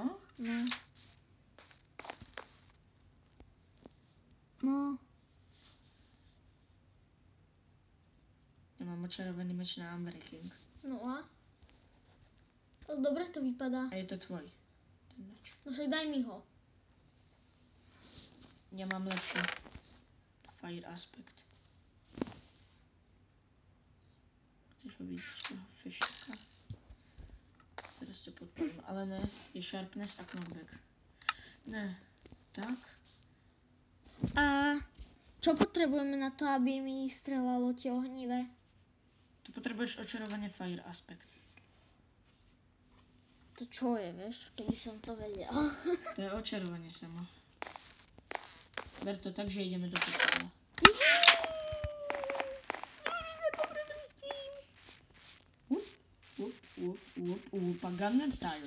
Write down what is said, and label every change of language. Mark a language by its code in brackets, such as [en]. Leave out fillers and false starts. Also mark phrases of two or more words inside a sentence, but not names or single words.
[sk] No. No. Ja mám očarovaný meč na Unbreaking. No a? To dobre to vypadá. A je to tvoj. Ten meč. No však daj mi ho. Ja mám lepší. [en] Fire aspect. [sk] Chceš ho vidieť toho fishka? Teraz ťa podporím, ale ne. Je sharpness a knockback. Ne. Tak. A čo potrebujeme na to, aby mi strelalo tie ohnivé? Tu potrebuješ očarovanie [en] fire aspect. [sk] To čo je, vieš, keby som to vedel. To je očarovanie samo. Ber to tak, že ideme do portála. A Gangnam Style.